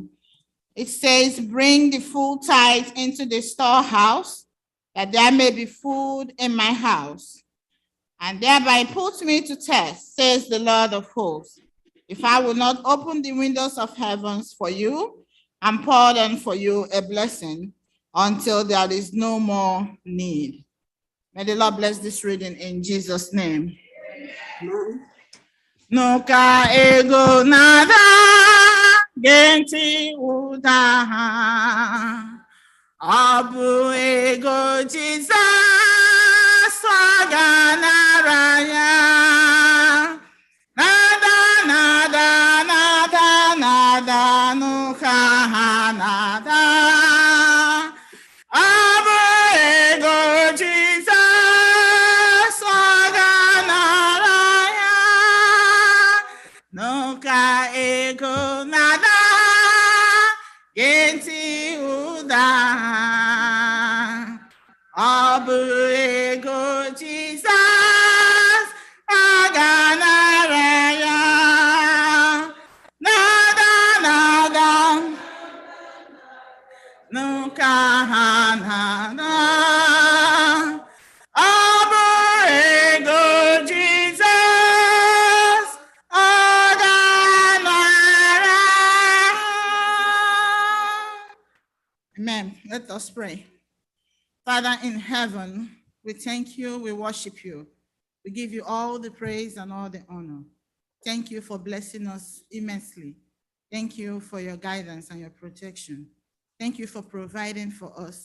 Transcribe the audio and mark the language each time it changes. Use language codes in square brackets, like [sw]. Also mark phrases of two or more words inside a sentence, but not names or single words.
[en] It says, bring the full tithe into the storehouse, that there may be food in my house, and thereby put me to test, says the Lord of hosts, if I will not open the windows of heavens for you and pour down for you a blessing until there is no more need. May the Lord bless this reading in Jesus' name. Nuka ego nada genti udaha abu ego Jesus swaganaraya nada nada nada nada nuka nada abu ego Jesus swaganaraya nuka ego nada genti uda abu ego Jesus aganaraya nada nada Ukahanana. Aborego Jesus. Oganara. Amen. Let us pray. Father in heaven, we thank you, we worship you. We give you all the praise and all the honor. Thank you for blessing us immensely. Thank you for your guidance and your protection. Thank you for providing for us.